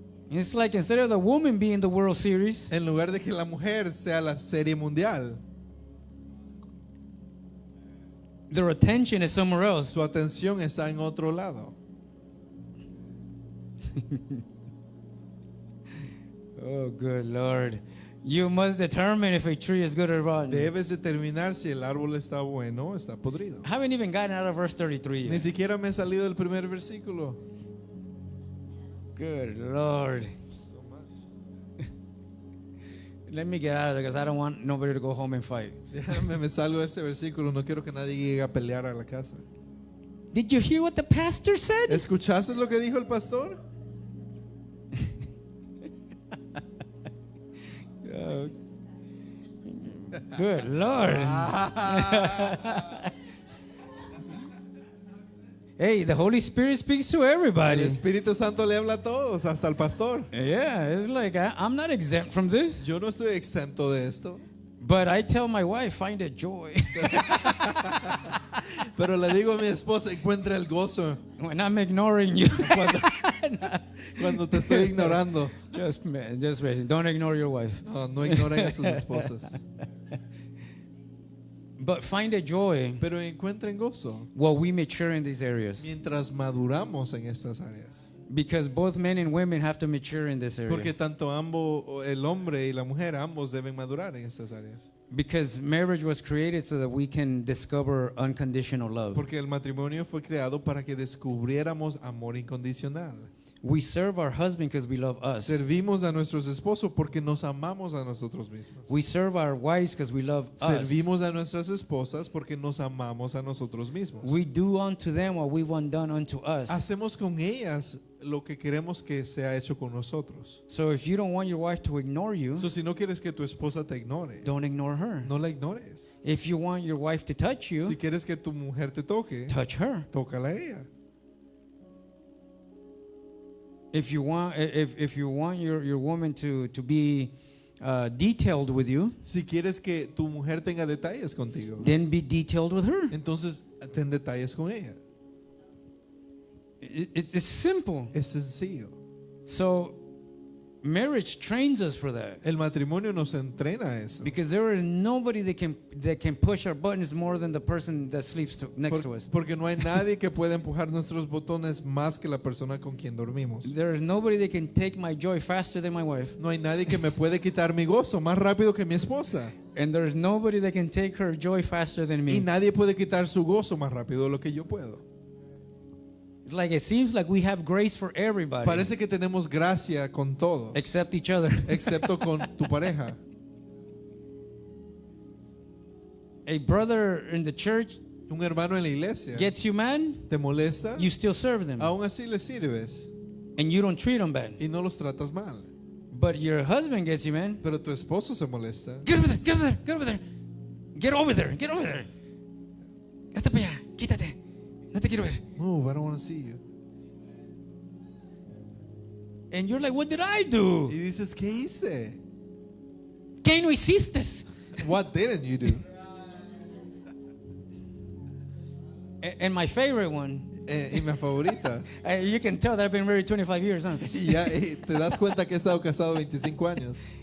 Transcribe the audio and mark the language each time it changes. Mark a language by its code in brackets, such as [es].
[en] It's like instead of the woman being the World Series, [es] En lugar de que la mujer sea la Serie Mundial, [en] their attention is somewhere else. [es] su atención está en otro lado. [en] Oh, good Lord. You must determine if a tree is good or rotten. [es] Debes determinar si el árbol está bueno o está podrido. [en] I haven't even gotten out of verse 33 [es] Ni [en] yet. [es] siquiera me he salido del primer versículo. [en] Good Lord. Let me get out of there because I don't want nobody to go home and fight. [es] Déjame, me salgo de este versículo. No quiero que nadie llegue a pelear a la casa. [en] Did you hear what the pastor said? [es] ¿Escuchaste lo que dijo el pastor? [en] Oh, good Lord. Hey, the Holy Spirit speaks to [es] El [en] everybody. [es] Espíritu Santo le habla a todos, hasta al pastor. [en] Yeah, it's like I'm not exempt from this. [es] Yo no estoy exento de esto. [en] But I tell my wife, find a joy [es] Pero le digo a mi esposa, encuentra el gozo [en] when I'm ignoring you. [es] cuando te estoy ignorando. [en] Just don't ignore your wife. [es] No, no ignoren a sus esposas. [en] But find a joy [es] Pero encuentren gozo [en] while we mature in these areas. [es] mientras maduramos en estas áreas. [en] Because both men and women have to mature in this area. [es] Porque tanto ambos, el hombre y la mujer, ambos deben madurar en estas áreas. [en] Because marriage was created so that we can discover unconditional love. [es] Porque el matrimonio fue creado para que descubriéramos amor incondicional. [en] We serve our husband because we love us. [es] Servimos a nuestros esposos porque nos amamos a nosotros mismos. [en] We serve our wives because we love us. [es] Servimos a nuestras esposas porque nos amamos a nosotros mismos. [en] We do unto them what we want done unto us. [es] Hacemos con ellas lo que queremos que sea hecho con nosotros. [en] So if you don't want your wife to ignore you, [es] So, si no quieres que tu esposa te ignore, [en] don't ignore her. [es] no la ignores. [en] If you want your wife to touch [es] Si [en] you, [es] quieres que tu mujer te toque, [en] touch her. [es] tócala a ella. [en] If you want your woman to be detailed with you, [es] Si quieres que tu mujer tenga detalles contigo, [en] then be detailed with her. [es] entonces ten detalles con ella. [en] It's simple. [es] Es sencillo. [en] So marriage trains us for that. [es] El matrimonio nos entrena a eso. [en] Because there is nobody that can push our buttons more than the person that sleeps next to us. [es] Porque no hay nadie que pueda empujar nuestros botones más que la persona con quien dormimos. [en] There is nobody that can take my joy faster than my wife. [es] No hay nadie que me puede quitar mi gozo más rápido que mi esposa. [en] And there is nobody that can take her joy faster than [es] Y [en] me. [es] nadie puede quitar su gozo más rápido de lo que yo puedo. [en] It's like it seems like we have grace for everybody [es] Parece que tenemos gracia con todos, [en] except each other. [es] excepto con tu pareja. [en] A brother in the church [es] Un hermano en la iglesia [en] gets you mad, [es] te molesta, [en] you still serve them. [es] aún así le sirves [en] And you don't treat them bad. [es] y no los tratas mal. [en] But your husband gets you, man. [es] Pero tu esposo se molesta. [en] Get over there, get over there, get over there. Get over there, get over there. [es] Hasta para allá, quítate. No te quiero ver. [en] Move, I don't want to see you. And you're like, what did I do? [es] Y dices, ¿qué hice? ¿Qué no hiciste? [en] What didn't you do? And my favorite one, [es] Y mi favorita. [en] you can tell that I've been married 25 years, huh? [es] Y ya te das cuenta que he estado casado 25 años.